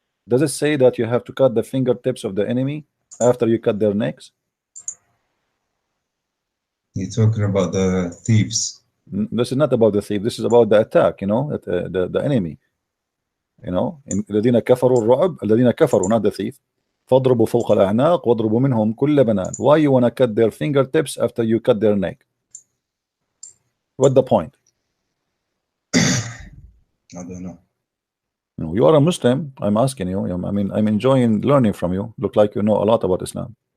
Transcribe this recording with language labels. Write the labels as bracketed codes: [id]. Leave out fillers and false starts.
[en] Does it say that you have to cut the fingertips of the enemy after you cut their necks? You're talking about the thieves. This is not about the thief. This is about the attack, you know, the enemy. You know, [ar] الذين كفروا الرعب الذين كفروا, [en] not the thief. [ar] فاضربوا فوق الأعناق واضربوا منهم كل بنان. [en] Why you want to cut their fingertips after you cut their neck? What's the point? I don't know. No, you are a Muslim. I'm asking you. I mean, I'm enjoying learning from you. Look like you know a lot about Islam.